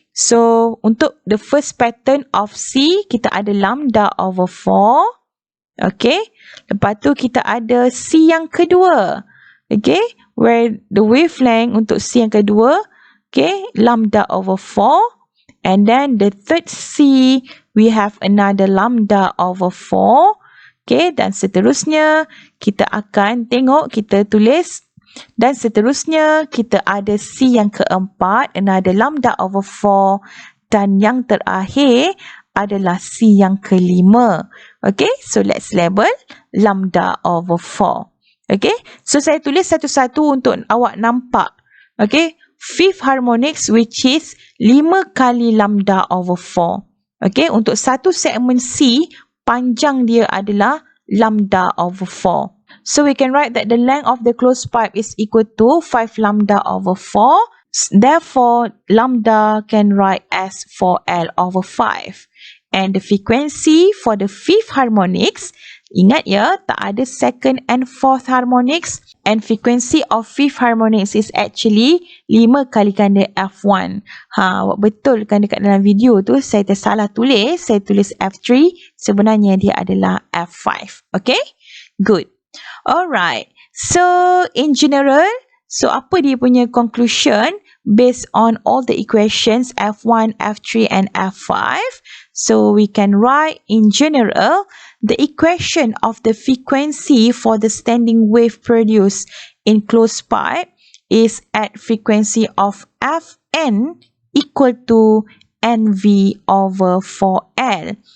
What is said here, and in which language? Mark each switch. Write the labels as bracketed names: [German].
[Malay] So untuk [English] the first pattern of C, [Malay] kita ada lambda over 4. Okay, lepas tu kita ada C yang kedua. [English] Okay, where the wavelength [Malay] untuk C yang kedua, [English] okay, lambda over 4. And then the third C, we have another lambda over 4. [Malay] Okay, dan seterusnya kita akan tengok, kita tulis. Dan seterusnya kita ada C yang keempat, [English] another lambda over 4. [Malay] Dan yang terakhir adalah C yang kelima. [English] Okay, so let's label lambda over 4. [Malay] Okay, so saya tulis satu-satu untuk awak nampak. [English] Okay, fifth harmonics which is 5 kali lambda over 4. [Malay] Okay, untuk satu segmen C, panjang dia adalah lambda over 4. [English] So we can write that the length of the closed pipe is equal to 5 lambda over 4. Therefore, lambda can write as 4L over 5. And the frequency for the fifth harmonics, [Malay] ingat ya, tak ada [English] second and fourth harmonics. And frequency of fifth harmonics is actually 5 [Malay] kali ganda [English] F1. [Malay] Awak betul kan dekat dalam video tu saya tersalah tulis. Saya tulis F3. Sebenarnya dia adalah F5. [English] Okay? Good. Alright. So, in general, so [Malay] apa dia punya [English] conclusion based on all the equations F1, F3 and F5? So we can write in general the equation of the frequency for the standing wave produced in closed pipe is at frequency of Fn equal to Nv over 4L.